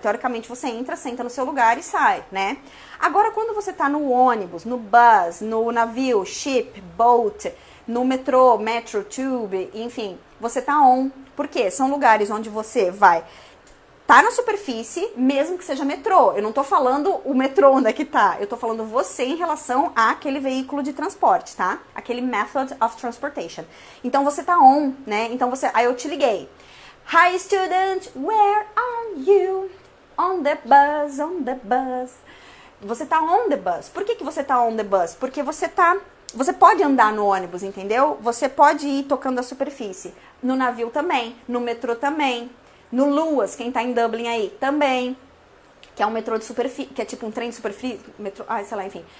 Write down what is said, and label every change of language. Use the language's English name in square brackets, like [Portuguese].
[Portuguese] Teoricamente, você entra, senta no seu lugar e sai, né? Agora, quando você tá no ônibus, no bus, no navio, [English] ship, boat, [Portuguese] no metrô, [English] metro, tube, [Portuguese] enfim, você tá on. Por quê? São lugares onde você vai tá na superfície, mesmo que seja metrô. Eu não tô falando o metrô onde é que tá. Eu tô falando você em relação àquele veículo de transporte, tá? Aquele [English] method of transportation. [Portuguese] Então você tá on, né? Então aí eu te liguei. [English] Hi student, where are you? On the bus, on the bus. [Portuguese] Você tá [English] on the bus. [Portuguese] Por que você tá [English] on the bus? [Portuguese] Porque você pode andar no ônibus, entendeu? Você pode ir tocando a superfície. No navio também, no metrô também. No Luas, quem tá em Dublin aí, também. Que é um metrô de superfície, que é tipo um trem de superfície, sei lá, enfim.